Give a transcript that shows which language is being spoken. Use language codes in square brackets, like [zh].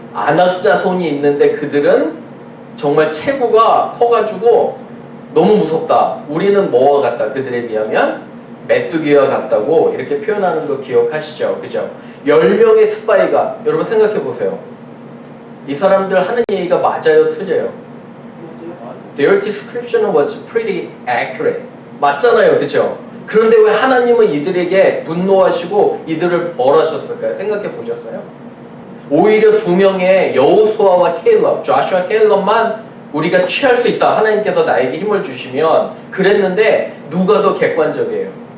[ko] 안악자손이 있는데 그들은 정말 체구가 커가지고 너무 무섭다. 우리는 뭐와 같다? 그들에 비하면 메뚜기와 같다고 이렇게 표현하는 거 기억하시죠? 그죠? 10명의 스파이가, 여러분 생각해 보세요. 이 사람들 하는 얘기가 맞아요? 틀려요? [en] Their description was pretty accurate. [ko] 맞잖아요. 그죠? 그런데 왜 하나님은 이들에게 분노하시고 이들을 벌하셨을까요? 생각해 보셨어요? 오히려 2명의 여호수아와 켈럽, 조슈아 켈럽만 우리가 취할 수 있다. 하나님께서 나에게 힘을 주시면 그랬는데 누가 더 객관적이에요?